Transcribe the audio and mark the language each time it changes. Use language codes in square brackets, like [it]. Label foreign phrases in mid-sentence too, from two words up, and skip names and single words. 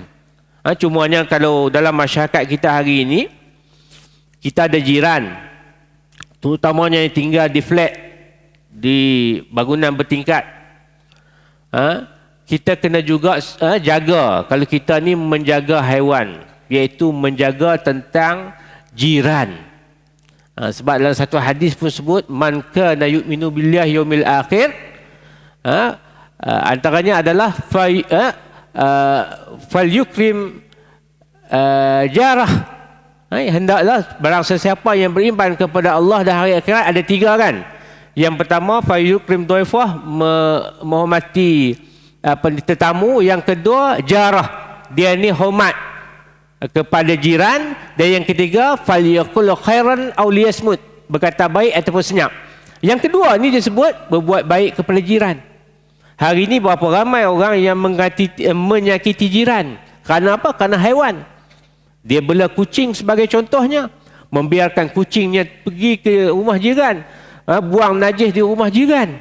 [ms] Cumanya kalau dalam masyarakat kita hari ini, kita ada jiran, terutamanya yang tinggal di flat, di bangunan bertingkat. Kita kena juga jaga, kalau kita ni menjaga haiwan, iaitu menjaga tentang jiran. Sebab dalam satu hadis pun sebut, [ar] من كان يؤمن بالله اليوم الآخر, [ms] antaranya adalah [ar] فليكرم جاره. [ms] Hendaklah barang sesiapa yang beriman kepada Allah dan hari akhirat, ada tiga kan. Yang pertama, [ar] فليكرم ضيفه, [ms] menghormati tetamu. Yang kedua, jarah, dia ni hormat kepada jiran. Dan yang ketiga, [ar] فليقل خيرا أو ليصمت, [ms] berkata baik ataupun senyap. Yang kedua ni disebut berbuat baik kepada jiran. Hari ini berapa ramai orang yang menyakiti jiran. Kerana apa? Kerana haiwan. Dia bela kucing sebagai contohnya, membiarkan kucingnya pergi ke rumah jiran, buang najis di rumah jiran.